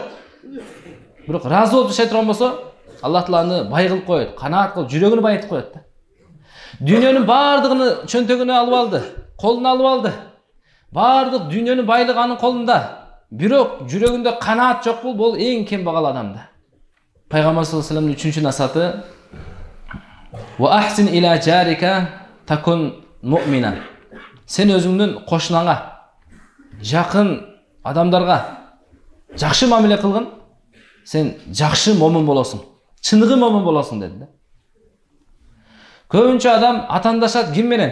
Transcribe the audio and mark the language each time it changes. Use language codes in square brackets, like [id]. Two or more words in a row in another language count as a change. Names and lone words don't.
[ky] Бирок разы болуп жашай турган болсо, Аллах Таала аны бай кылып коет, канаат кылып, жүрөгүнү байытып коет да. Дүйнөнүн бардыгын чөнтөгүнө алып алды, колуна алып алды. Бардык дүйнөнүн байлыгы анын колунда. Бирок жүрөгүндө канаат жок бул эң кембагал адамда. [ar] Пайгамбар صلى الله عليه وسلم [ky] 3-чү насаты: [ar] "وأحسن إلى جارك تكن مؤمنا." [ky] Сен өзүңдүн кошунаңа, жакын адамдарга жакшы мамиле кылгын, сен жакшы момун болосуң, чыныгы момун болосуң деди да. Көбүнчө адам атандашат ким менен?